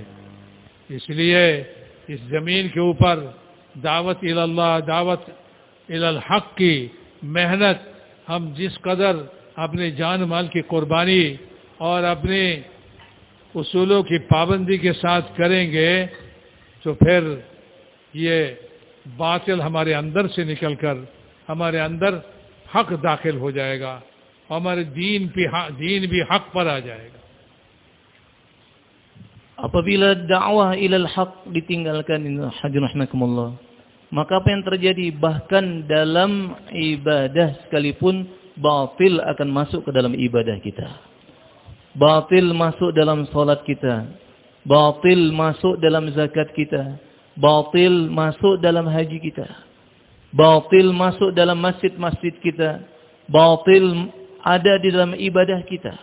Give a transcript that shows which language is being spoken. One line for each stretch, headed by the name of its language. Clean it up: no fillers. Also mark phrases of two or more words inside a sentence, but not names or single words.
Hindi: इसलिए इस जमीन के ऊपर
Arabic: دعوة إلى الله, دعوة إلى الحق
Hindi: की मेहनत हम जिस कदर अपने जान माल की कुर्बानी और अपने उसूलों की पाबंदी के साथ करेंगे, तो फिर ये बातिल हमारे अंदर से निकलकर हमारे अंदर हक दाखिल हो जाएगा, हमारे दीन भी हक पर आ जाएगा।
Indonesian: Apabila dakwah
Arabic: ilal haq
Indonesian: ditinggalkan, rahimahkumullah, maka apa yang terjadi? Bahkan dalam ibadah sekalipun batil akan masuk ke dalam ibadah kita. Batil masuk dalam salat kita, batil masuk dalam zakat kita, batil masuk dalam haji kita, batil masuk dalam masjid-masjid kita, batil ada di dalam ibadah kita.